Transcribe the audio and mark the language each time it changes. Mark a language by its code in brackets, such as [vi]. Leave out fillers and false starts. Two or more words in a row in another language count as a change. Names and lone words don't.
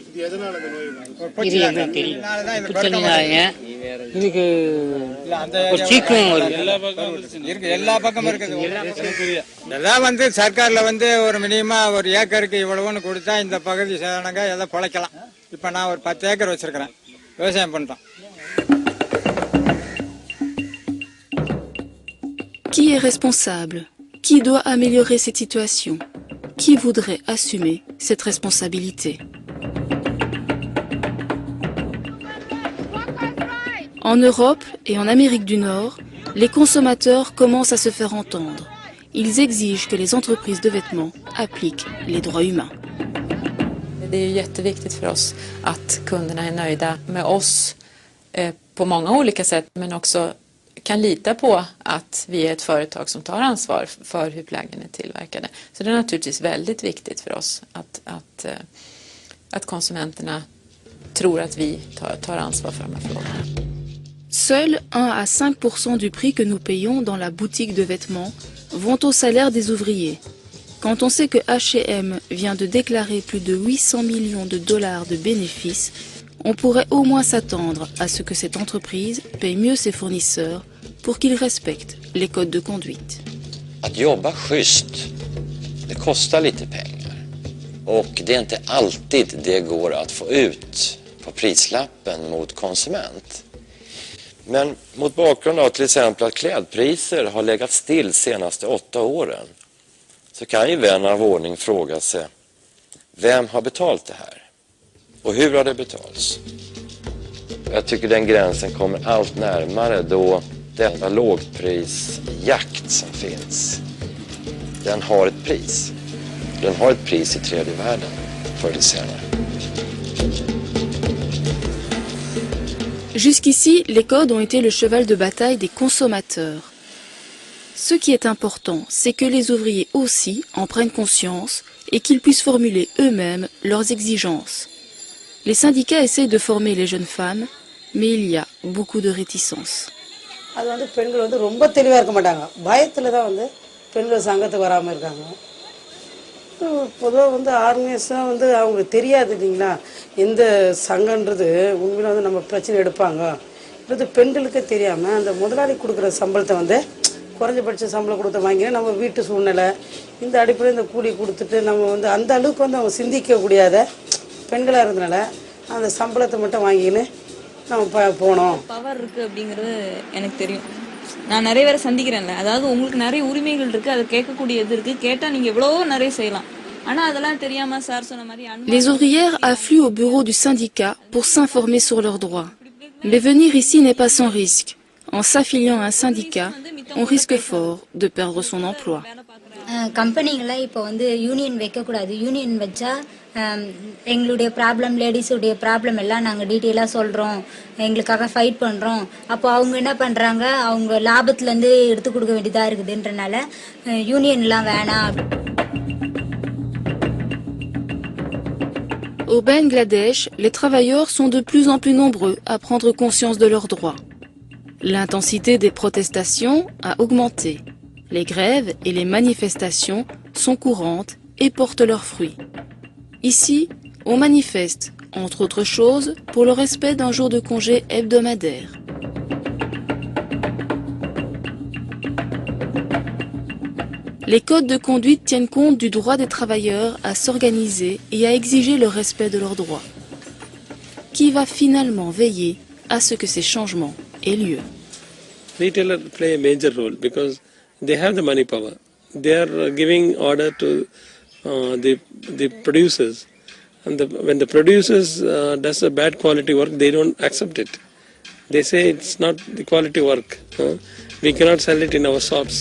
[ta] இது என்ன தெரியல, தண்ணினாலங்க இதுக்கு ஒரு சீக்கும் இருக்கு. எல்லா பக்கமும் இருக்குது. இதெல்லாம் வந்து சர்க்கார்ல வந்து ஒரு மினிமமா ஒரு ஏக்கருக்கு இவ்வளவுன்னு கொடுத்தா இந்த பகுதி சேதனங்க எதை பிழைக்கலாம். இப்ப நான் ஒரு 10 ஏக்கர் வச்சிருக்கிறேன், விவசாயம் பண்றோம். [fr] Qui est responsable? Qui doit améliorer cette situation? Qui voudrait assumer cette responsabilité? En Europe et en Amérique du Nord, les consommateurs commencent à se faire entendre. Ils exigent que les entreprises de vêtements appliquent les droits humains. [sv] Det är ju jätteviktigt för oss att kunderna är nöjda med oss på många olika sätt, men också kan lita på att vi är ett företag som tar ansvar för hur plaggen är tillverkade. Så det är naturligtvis väldigt viktigt för oss att konsumenterna tror att vi tar ansvar för de här frågorna. [fr] Seuls 1 à 5% du prix que nous payons dans la boutique de vêtements vont au salaire des ouvriers. Quand on sait que H&M vient de déclarer plus de 800 millions de dollars de bénéfices, on pourrait au moins s'attendre à ce que cette entreprise paye mieux ses fournisseurs pour qu'ils respectent les codes de conduite. [sv] Att jobba schysst, det kostar lite pengar. Och det är inte alltid det går att få ut på prislappen mot konsument. Men mot bakgrund av till exempel att klädpriser har legat still senaste 8 åren, så kan ju vän av ordning fråga sig, vem har betalt det här? Och hur har det betalts? Jag tycker den gränsen kommer allt närmare då denna lågprisjakt som finns, den har ett pris. Den har ett pris i tredje världen förr eller senare. [fr] Jusqu'ici, les codes ont été le cheval de bataille des consommateurs. Ce qui est important, c'est que les ouvriers aussi en prennent conscience et qu'ils puissent formuler eux-mêmes leurs exigences. Les syndicats essayent de former les jeunes femmes, mais il y a beaucoup de réticences. [ta] அது வந்து பெண்கள் வந்து ரொம்ப தெளிவா இருக்க மாட்டாங்க. பயத்துல தான் வந்து பெண்கள் சங்கத்துக்கு வராம இருக்காங்க. பொதுவாக வந்து ஆர்கனைஸாக வந்து அவங்களுக்கு தெரியாது இல்லைங்களா, எந்த சங்கன்றது உண்மையில வந்து நம்ம பிரச்சனை எடுப்பாங்க. இது பெண்களுக்கே தெரியாமல் அந்த முதலாளி கொடுக்குற சம்பளத்தை வந்து குறைஞ்சபட்ச சம்பளம் கொடுத்து வாங்கினா நம்ம வீட்டு சூழ்நிலை இந்த அடிப்படையில் இந்த கூலி கொடுத்துட்டு நம்ம வந்து அந்த அளவுக்கு வந்து அவங்க சிந்திக்க கூடியாத பெண்களாக இருந்தனால அந்த சம்பளத்தை மட்டும் வாங்கின்னு நம்ம போனோம். பவர் இருக்குது அப்படிங்கிறது எனக்கு தெரியும். நான் நிறைய பேரை சந்திக்கிறேன்ல, அதாவது உங்களுக்கு நிறைய உரிமைகள் இருக்குது, அதை கேட்கக்கூடியது இருக்குது, கேட்டால் நீங்கள் எவ்வளவோ நிறைய செய்யலாம். ஆனால் அதெல்லாம் தெரியாமல் சார் சொன்ன மாதிரி [fr] Les ouvrières affluent au bureau du syndicat pour s'informer sur leurs droits. Mais venir ici n'est pas sans risque. En s'affiliant à un syndicat, on risque fort de perdre son emploi. [ta] கம்பெனிகளை இப்போ வந்து யூனியன் வைக்கக்கூடாது. யூனியன் வச்சா எங்களுடைய ப்ராப்ளம், லேடிஸுடைய ப்ராப்ளம் எல்லாம் நாங்கள் டீட்டெயிலாக சொல்கிறோம், எங்களுக்காக ஃபைட் பண்ணுறோம். அப்போ அவங்க என்ன பண்ணுறாங்க, அவங்க லாபத்துலேருந்து எடுத்து கொடுக்க வேண்டியதாக இருக்குதுன்றனால யூனியன்லாம் வேணாம். [fr] Au Bangladesh, les travailleurs sont de plus en plus nombreux à prendre conscience de leurs droits. L'intensité des protestations a augmenté. Les grèves et les manifestations sont courantes et portent leurs fruits. Ici, on manifeste, entre autres choses, pour le respect d'un jour de congé hebdomadaire. Les codes de conduite tiennent compte du droit des travailleurs à s'organiser et à exiger le respect de leurs droits. Qui va finalement veiller à ce que ces changements aient lieu? [en] Retailers play a major role because they have the money power. They are giving order to the producers, and when the producers does a bad quality work, they don't accept it. They say it's not the quality work. We cannot sell it in our shops.